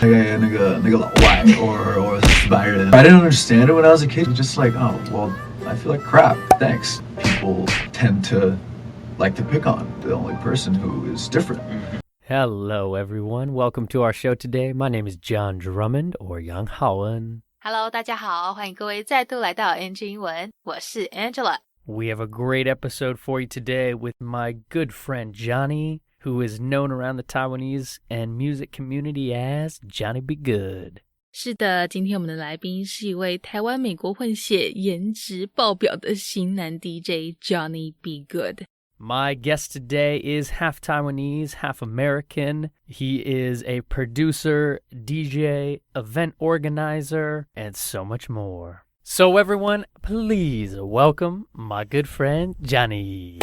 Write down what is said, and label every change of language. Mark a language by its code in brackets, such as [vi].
[zh] 那个老外 or 白人. [en] I didn't understand it when I was a kid. Just like, oh, well, I feel like crap. Thanks. People tend to like to pick on the only person who is different. Hello, everyone. Welcome to our show today. My name is John Drummond, or [zh] Yang Haoen. [en] Hello, [zh] 大家好，欢迎各位再度来到 NG 英文，我是 Angela。 [en] We have a great episode for you today with my good friend Johnny, who is known around the Taiwanese and music community as Johnny Be Goode. [zh] 是的，今天我们的来宾是一位台湾美国混血、颜值爆表的型男 DJ Johnny Be Goode。 [en] My guest today is half Taiwanese, half American. He is a producer, DJ, event organizer, and so much more. So everyone, please welcome my good friend, Johnny.